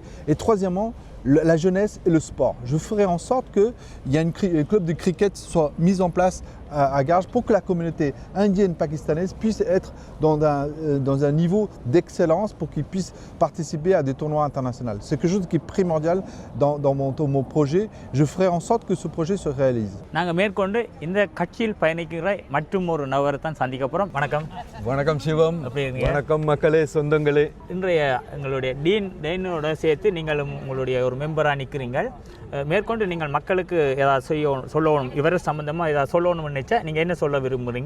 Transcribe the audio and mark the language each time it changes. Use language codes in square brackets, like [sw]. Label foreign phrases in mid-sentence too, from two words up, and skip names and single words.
[fr] Et troisièmement, la jeunesse et le sport. Je ferai en sorte qu'il y ait un club de cricket soit mis en place à Garges pour que la communauté indienne pakistannaise puisse être dans un niveau d'excellence pour qu'ils puissent participer à des tournois internationaux. C'est quelque chose qui est primordial dans mon projet. Je ferai en sorte que ce projet se réalise. [ta] நாங்கள் மேற்கொண்டு இந்த கட்சியில் பயணிக்கிற மற்றும் ஒரு நபரை தான் சந்திக்க போகிறோம். வணக்கம். வணக்கம் சிவம். எப்படி இருக்கீங்க? வணக்கம் மக்களே, சொந்தங்களே. இன்றைய எங்களுடைய டீனோட சேர்த்து நீங்கள் உங்களுடைய ஒரு மெம்பராக நிற்கிறீங்க. மேற்கொண்டு நீங்கள் மக்களுக்கு ஏதாவது சொல்லணும், இவர் சம்மந்தமாக ஏதாவது சொல்லணும்னு நினச்சா நீங்கள் என்ன சொல்ல விரும்புகிறீங்க?